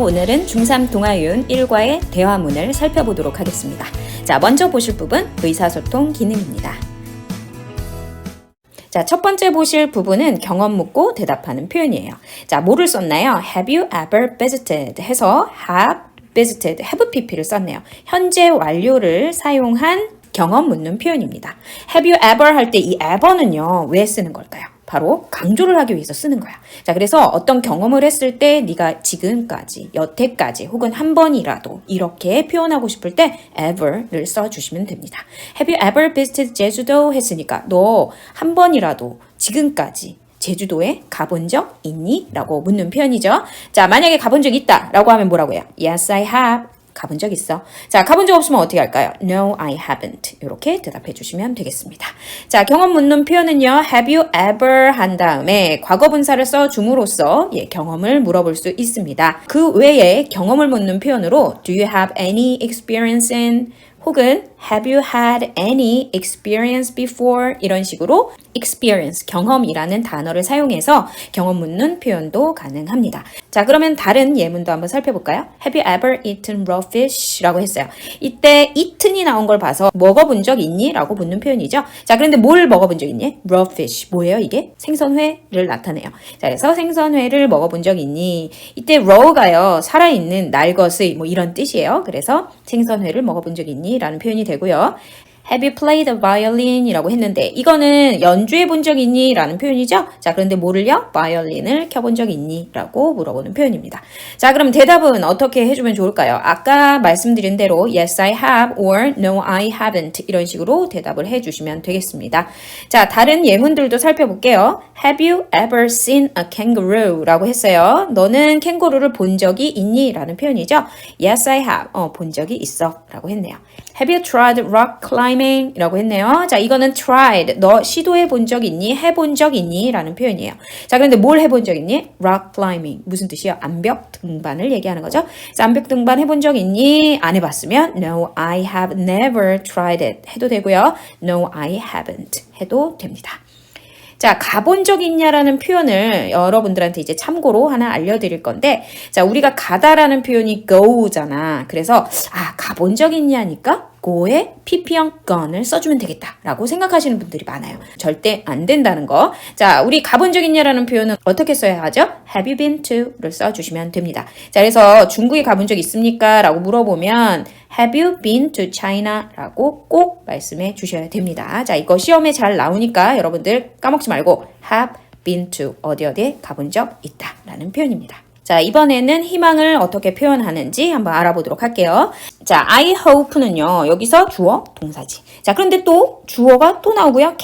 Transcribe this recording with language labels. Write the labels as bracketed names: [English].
[Korean] 오늘은 중3 동아윤 1과의 대화문을 살펴보도록 하겠습니다. 자, 먼저 보실 부분 의사소통 기능입니다. 자, 첫 번째 보실 부분은 경험 묻고 대답하는 표현이에요. 자, 뭐를 썼나요? [English] Have you ever visited? [Korean] 해서 have visited, have pp를 썼네요. 현재 완료를 사용한 경험 묻는 표현입니다. Have you ever 할 때 이 ever는요, 왜 쓰는 걸까요? 바로 강조를 하기 위해서 쓰는 거야. 자, 그래서 어떤 경험을 했을 때 네가 지금까지, 여태까지 혹은 한 번이라도 이렇게 표현하고 싶을 때 ever를 써주시면 됩니다. [English] Have you ever visited 제주도? [Korean] 했으니까 너 한 번이라도 지금까지 제주도에 가본 적 있니? 라고 묻는 표현이죠. 자, 만약에 가본 적 있다 라고 하면 뭐라고 해요? [English] Yes, I have. [Korean] 가본 적 있어. 자, 가본 적 없으면 어떻게 할까요? [English] No, I haven't. [Korean] 이렇게 대답해 주시면 되겠습니다. 자, 경험 묻는 표현은요. Have you ever 한 다음에 과거 분사를 써줌으로써 경험을 물어볼 수 있습니다. 그 외에 경험을 묻는 표현으로 [English] Do you have any experience in? 혹은 Have you had any experience before? [Korean] 이런 식으로 experience, 경험이라는 단어를 사용해서 경험 묻는 표현도 가능합니다. 자, 그러면 다른 예문도 한번 살펴볼까요? [English] Have you ever eaten raw fish? [Korean] 라고 했어요. 이때 eaten이 나온 걸 봐서 먹어본 적 있니? 라고 묻는 표현이죠. 자, 그런데 뭘 먹어본 적 있니? raw fish. 뭐예요 이게? 생선회를 나타내요. 자, 그래서 생선회를 먹어본 적 있니? 이때 raw가요, 살아있는 날것의 뭐 이런 뜻이에요. 그래서 생선회를 먹어본 적 있니? 라는 표현이 되고요. [English] Have you played the violin? [Korean] 이라고 했는데 이거는 연주해 본 적 있니? 라는 표현이죠. 자, 그런데 뭐를요? 바이올린을 켜본 적 있니? 라고 물어보는 표현입니다. 자, 그럼 대답은 어떻게 해주면 좋을까요? 아까 말씀드린 대로 [English] Yes, I have or No, I haven't [Korean] 이런 식으로 대답을 해주시면 되겠습니다. 자, 다른 예문들도 살펴볼게요. [English] Have you ever seen a kangaroo? [Korean] 라고 했어요. 너는 캥거루를 본 적이 있니? 라는 표현이죠. [English] Yes, I have. [Korean] 본 적이 있어. 라고 했네요. [English] Have you tried rock climbing? [Korean] 이라고 했네요. 자, 이거는 tried. 너 시도해 본 적 있니? 해본 적 있니? 라는 표현이에요. 자, 그런데 뭘 해본 적 있니? rock climbing. 무슨 뜻이요? 암벽 등반을 얘기하는 거죠. 자, 암벽 등반 해본 적 있니? 안 해봤으면 [English] No, I have never tried it. [Korean] 해도 되고요. [English] No, I haven't. [Korean] 해도 됩니다. 자, 가본 적 있냐라는 표현을 여러분들한테 이제 참고로 하나 알려드릴 건데, 자, 우리가 가다라는 표현이 go잖아. 그래서, 가본 적 있냐니까 go에 pp형 gone을 써주면 되겠다라고 생각하시는 분들이 많아요. 절대 안 된다는 거. 자, 우리 가본 적 있냐라는 표현은 어떻게 써야 하죠? [English] Have you been to? [Korean] 를 써주시면 됩니다. 자, 그래서 중국에 가본 적 있습니까? 라고 물어보면 [English] Have you been to China? [Korean] 라고 꼭 말씀해 주셔야 됩니다. 자, 이거 시험에 잘 나오니까 여러분들 까먹지 말고 have been to 어디에 가본 적 있다 라는 표현입니다. 자, 이번에는 희망을 어떻게 표현하는지 한번 알아보도록 할게요. 자, I hope는요, 여기서 주어, 동사지. 자, 그런데 또 주어가 또 나오고요.